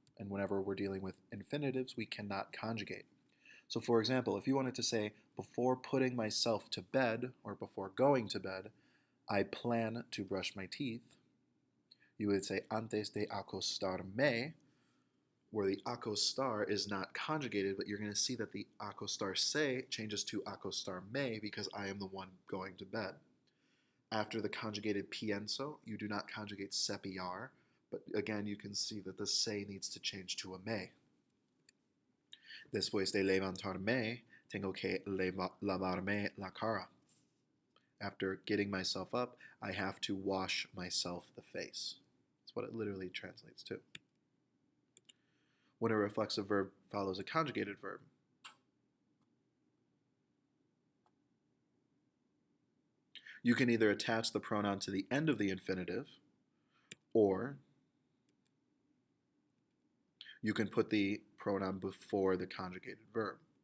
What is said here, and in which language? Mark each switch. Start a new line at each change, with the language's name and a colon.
English: And whenever we're dealing with infinitives, we cannot conjugate. So for example, if you wanted to say, before putting myself to bed, or before going to bed, I plan to brush my teeth, you would say
Spanish: antes de acostarme,
English: where the acostar is not conjugated, but you're going to see that the acostarse changes to acostarme because I am the one going to bed. After the conjugated pienso, you do not conjugate cepillar, but again, you can see that the se needs to change to a me.
Spanish: Después de levantarme, tengo que lavarme la cara.
English: After getting myself up, I have to wash myself the face. That's what it literally translates to. When a reflexive verb follows a conjugated verb, you can either attach the pronoun to the end of the infinitive, or you can put the pronoun before the conjugated verb.